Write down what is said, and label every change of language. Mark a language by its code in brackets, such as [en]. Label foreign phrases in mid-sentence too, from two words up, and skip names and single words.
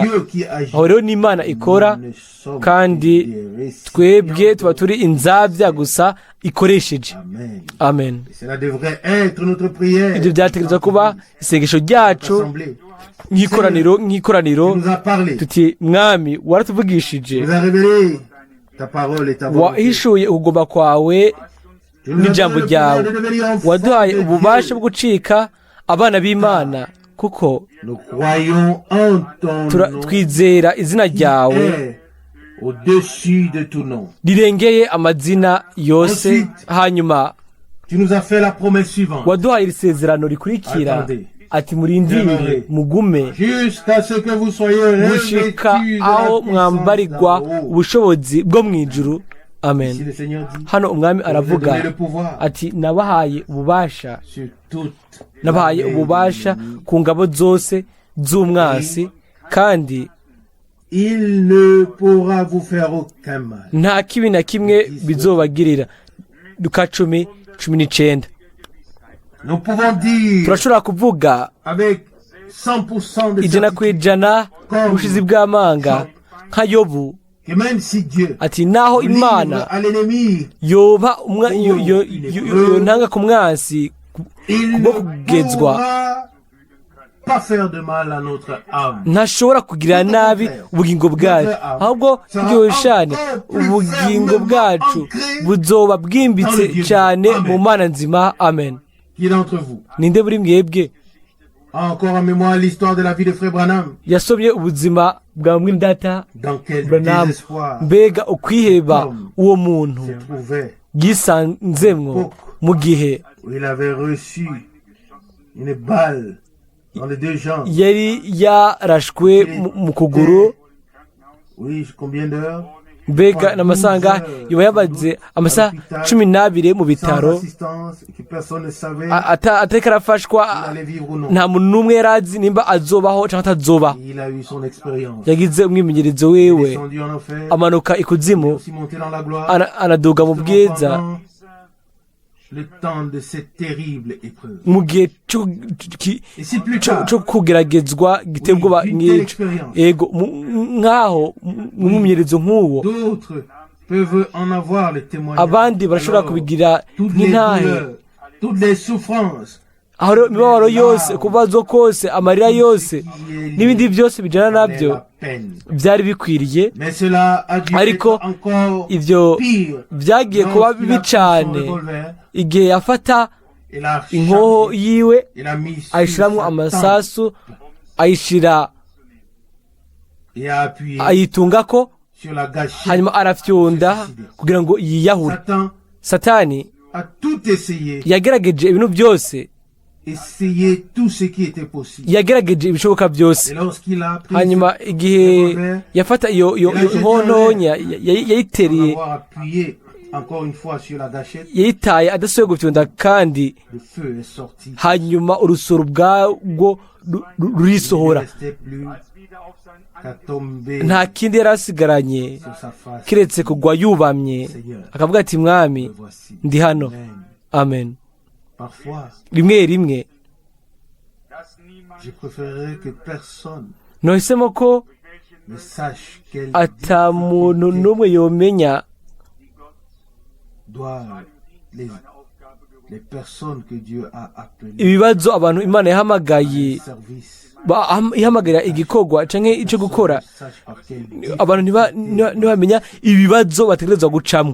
[fr] Dieu qui agit. [rn] aho rero n'Imana ikora, [fr] Nous ne sommes [rn] kandi [fr] que des récipients. [rn] twebwe tuba turi inzabya gusa ikoresheje. Amen. Amen. [fr] Et cela devrait être notre prière. [rn] Ibyo byategerezwa kuba isengesho ryacu [fr] Assemblée. [rn] nk'ikoraniro [fr] Tu nous as parlé. [rn] tuti mwami waratuvugishije, [fr] Tu nous as révélé ta parole et ta volonté. [rn] wahishuye ukugomba kwawe [fr] Tu nous as [rn] n'ijambo [fr] donné le [rn] ryawe, [fr] pouvoir de devenir enfants [rn] waduhaye [fr] de [rn] ububasha [fr] Dieu. [rn] bwo gucika abana b'Imana, kuko [fr] Nous croyons en ton nom [rn] twizera izina ryawe [fr] est au-dessus de tout nom. [rn] rirengeye amazina yose. [fr] Ensuite, [rn] hanyuma [fr] Tu nous as fait la promesse suivante. [rn] waduhaye iri sezerano rikurikira, [fr] Attendez. [rn] ati murindire mugume [fr] Jusqu'à ce que vous soyez [rn] gushika [fr] revêtus de [rn] aho [fr] la [rn] mwambarirwa [fr] puissance d'en haut. [rn] ubushobozi bwo mu ijuru. [fr] Ici [rn] Amen. [fr] le Seigneur dit, [rn] Hano umwami [fr] je vous ai [rn] aravuga [fr] donné le pouvoir [rn] ati nabahaye ububasha, [fr] sur toute [rn] nabahaye [fr] l'armée [rn] ububasha [fr] de l'ennemi. [rn] ku ngabo zose z'umwansi kandi [fr] il ne pourra vous faire aucun mal. [rn] nta kibi na kimwe bizobagirira. Luka 10:19. [fr] Nous pouvons dire [rn] turashobora kuvuga [fr] avec 100% de [rn] ijana ku [fr] certitude [rn] ijana ubushizi bw'amanga nka Yobu [fr] que même si Dieu [rn] ati naho [fr] livre [rn] Imana [fr] à l'ennemi, [rn] yoba ntanga ku mwansi [fr] il [rn] kubwo [fr] ne [rn] kugezwa [fr] pourra pas faire de mal à notre âme. [rn] ntashobora kugirira nabi ubugingo bwacu, ahubwo turyoshane ubugingo bwacu buzoba bwimbitse cyane mu Mana nzima. Amen. [fr] Qui d'entre vous [rn] ninde muri mwebwe [fr] a encore en mémoire l'histoire de la vie de Frère Branham? [rn] yasomye ubuzima bwa mwindata [fr] Dans quel [rn] Branham? [fr] désespoir [rn] Mbega ukwiheba uwo muntu [fr] se trouvait [rn] yisanzemwo mu gihe [fr] où il avait reçu une balle dans les deux jambes. [rn] yari yarashwe mu kuguru. [fr] Oui, combien d'heures? [rn] Mbega n'amasanga yoba yabaze amasaha 12 mu [fr] Sans [rn] bitaro [fr] assistance, que personne ne savait [rn] atariko arafashwa, [fr] s'il allait vivre ou non. [rn] nta muntu n'umwe yari azi nimba azobaho cyangwa atazobaho. [fr] Il a eu son expérience. [rn] yagize umwimenyerezo [fr] Il est [rn] wiwe, [fr] descendu en enfer, [rn] amanuka ikuzimu, [fr] aussi monté dans la gloire. [rn] anaduga mu bwiza [fr] Pendant le temps de cette terrible épreuve. [rn] mu gihe [fr] Et si plus tard, [rn] cyo kugeragezwa giteye ubwoba nk'icyo. Ego nk'aho mu mwimenyerezo nk'uwo [fr] d'autres peuvent en avoir le témoignage. [rn] abandi barashobora [fr] Alors, [rn] kubigira [fr] toutes les [rn] nk'intahe, [fr] douleurs, toutes les souffrances, [rn] aho rero imibabaro yose, kubazo kose, amarira yose n'ibindi byose bijyana nabyo [fr] la peine. [rn] byari bikwiriye, [fr] Mais cela a dû [rn] ariko [fr] être encore [rn] ivyo [fr] pire. [rn] byagiye kuba [fr] Lorsqu'il [rn] bibi [fr] a pris son [rn] cyane [fr] revolver, [rn] igihe yafata [fr] il a [rn] inkoho [fr] chargé, [rn] yiwe [fr] il a mis sur [rn] ayishyiramo [fr] sa [rn] amasasu, ayishyira [fr] tempe et a appuyé [rn] ayitungako, [fr] sur la gâchette. [rn] hanyuma arafyonda kugira ngo yiyahure. [fr] Satan [rn] Satani [fr] a tout essayé, [rn] yagerageje ibintu byose, [fr] essayé tout ce qui était possible. [rn] yagerageje ibishoboka byose. [fr] Et lorsqu'il a pris [rn] Hanyuma igihe yafata iyo nkononya yayitereye, [fr] avoir appuyé encore une fois sur la gâchette, [rn] yayitaye adasubiye gufyonda, kandi [fr] le feu est sorti. [rn] hanyuma urusoro ubwarwo [fr] Il ne [rn] rurisohora. [fr] restait plus qu'à tomber [rn] Nta kindi yari asigaranye [fr] sur sa face. [rn] kiretse kugwa yubamye, akavuga ati mwami [fr] Me voici. [rn] ndi hano. Amen. Amen. [fr] Parfois, [rn] rimwe rimwe [fr] je préférerais que personne [rn] nohisemo ko [fr] ne sache quelle [rn] ata muntu n'umwe yomenya [fr] doivent les personnes que Dieu a appelées [rn] ibibazo abantu Imana yahamagaye, [fr] au service. [rn] ihamagarira igikorwa canke icyo gukora. [fr] Ne sache par quel Dieu. [rn] Abantu ntibamenya ibibazo bategerezwa gucamo.